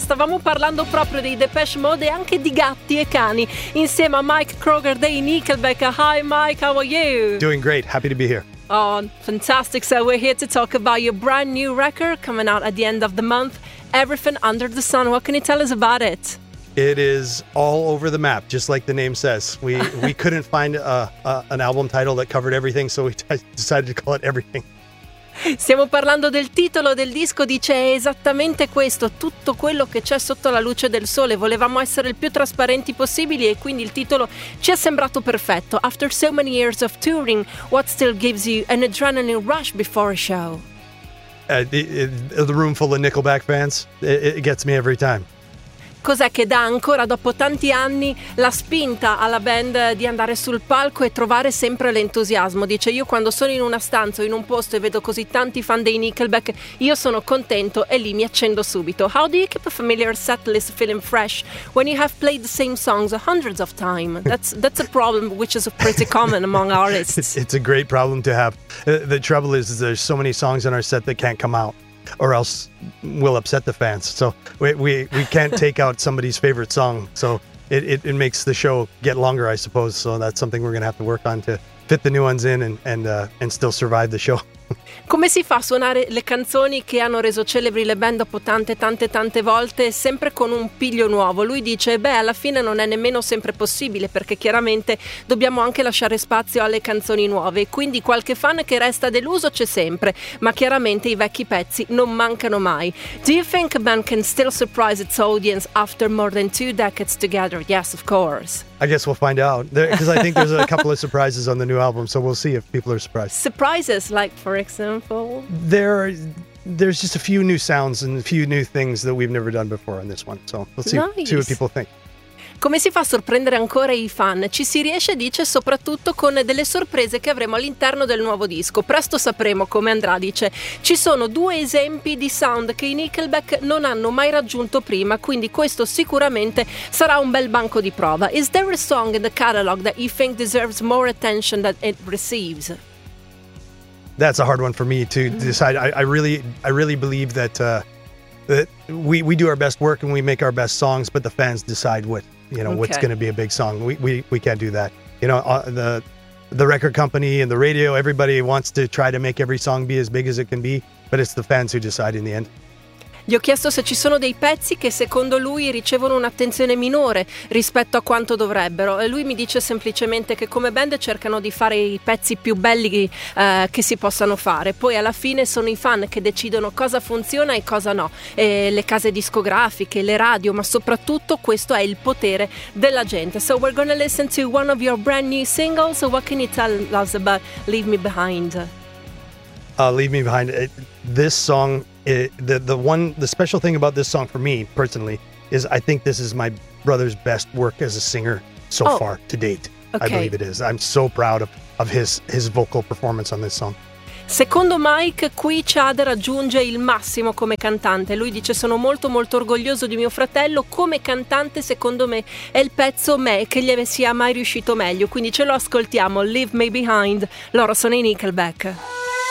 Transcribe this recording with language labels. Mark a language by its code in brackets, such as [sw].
[it] Stavamo parlando proprio dei Depeche Mode e anche di gatti e cani, insieme a Mike Kroeger dei Nickelback. [en] Hi Mike, how are you? Doing great, happy to be here. Oh, fantastic. So we're here to talk about your brand new record coming out at the end of the month, Everything Under the Sun. What can you tell us about it? It is all over the map, just like the name says. We couldn't find an album title that covered everything, so we decided to call it Everything. [it] Stiamo parlando del titolo del disco, dice esattamente questo, tutto quello che c'è sotto la luce del sole. Volevamo essere il più trasparenti possibili e quindi il titolo ci è sembrato perfetto. [en] After so many years of touring, what still gives you an adrenaline rush before a show? The room full of Nickelback fans, it gets me every time. [it] Cos'è che dà ancora dopo tanti anni la spinta alla band di andare sul palco e trovare sempre l'entusiasmo? Dice, io quando sono in una stanza o in un posto e vedo così tanti fan dei Nickelback, io sono contento e lì mi accendo subito. [en] How do you keep a familiar setlist feeling fresh when you have played the same songs hundreds of times? That's a problem which is pretty common among artists. It's a great problem to have. The trouble is there's so many songs in our set that can't come out, or else we'll upset the fans. So we can't take out somebody's favorite song. So it makes the show get longer, I suppose. So that's something we're going to have to work on to fit the new ones in and still survive the show. [it] Come si fa a suonare le canzoni che hanno reso celebri le band dopo tante volte, sempre con un piglio nuovo? Lui dice, beh, alla fine non è nemmeno sempre possibile, perché chiaramente dobbiamo anche lasciare spazio alle canzoni nuove, quindi qualche fan che resta deluso c'è sempre, ma chiaramente i vecchi pezzi non mancano mai. [en] Do you think a band can still surprise its audience after more than two decades together? Yes, of course. I guess we'll find out, because I think there's a couple of surprises on the new album, so we'll see if people are surprised. Surprises, like for example? There's just a few new sounds and a few new things that we've never done before on this one, so we'll see, nice. See what people think. [it] Come si fa a sorprendere ancora i fan? Ci si riesce, dice, soprattutto con delle sorprese che avremo all'interno del nuovo disco. Presto sapremo come andrà, dice. Ci sono due esempi di sound che i Nickelback non hanno mai raggiunto prima, quindi questo sicuramente sarà un bel banco di prova. [en] Is there a song in the catalog that you think deserves more attention than it receives? That's a hard one for me to decide. I really believe that we do our best work and we make our best songs, but the fans decide what, you know, okay, what's going to be a big song. We can't do that. You know, the record company and the radio, everybody wants to try to make every song be as big as it can be, but it's the fans who decide in the end. [it] Gli ho chiesto se ci sono dei pezzi che secondo lui ricevono un'attenzione minore rispetto a quanto dovrebbero. E lui mi dice semplicemente che come band cercano di fare i pezzi più belli che si possano fare. Poi alla fine sono i fan che decidono cosa funziona e cosa no. E le case discografiche, le radio, ma soprattutto questo è il potere della gente. [en] So we're gonna listen to one of your brand new singles. What can you tell us about Leave Me Behind? Leave Me Behind, this song... The special thing about this song for me personally is I think this is my brother's best work as a singer so far to date. Okay. I believe it is. I'm so proud of his vocal performance on this song. [it] Secondo Mike, qui Chad raggiunge il massimo come cantante. Lui dice, sono molto molto orgoglioso di mio fratello. Come cantante, secondo me, è il pezzo che gli sia mai riuscito meglio. Quindi ce lo ascoltiamo, Leave Me Behind. Loro sono i Nickelback.